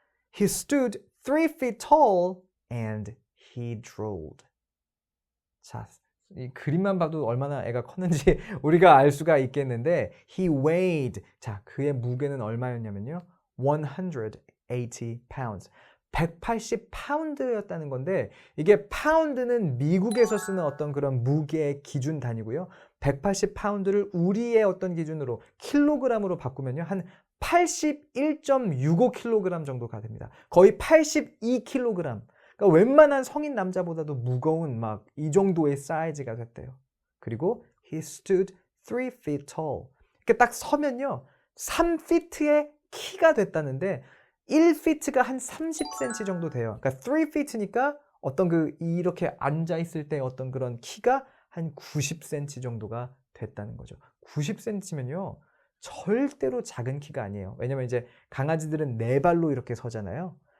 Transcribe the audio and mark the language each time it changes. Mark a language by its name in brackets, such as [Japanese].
[English] He stood 3 feet tall and he drooled. [Korean] 자, 이 그림만 봐도 얼마나 애가 컸는지 우리가 알 수가 있겠는데 [English] he weighed. [Korean] 자, 그의 무게는 얼마였냐면요. [English] 180 pounds. [Korean] 180 파운드였다는 건데 이게 파운드는 미국에서 쓰는 어떤 그런 무게의 기준 단위고요. 180 파운드를 우리의 어떤 기준으로 킬로그램으로 바꾸면요. 한 81.65kg 정도가 됩니다. 거의 82kg. 그러니까 웬만한 성인 남자보다도 무거운 막 이 정도의 사이즈가 됐대요. [English] 그리고 he stood 3 feet tall. [Korean] 이렇게 딱 서면요. 3feet의 키가 됐다는데 1feet가 한 30cm 정도 돼요. 그러니까 3feet니까 어떤 그 이렇게 앉아 있을 때 어떤 그런 키가 한 90cm 정도가 됐다는 거죠. 90cm면요. 절대로 작은 키가 아니에요. 왜냐면 이제 강아지들은 네 발로 이렇게 서잖아요.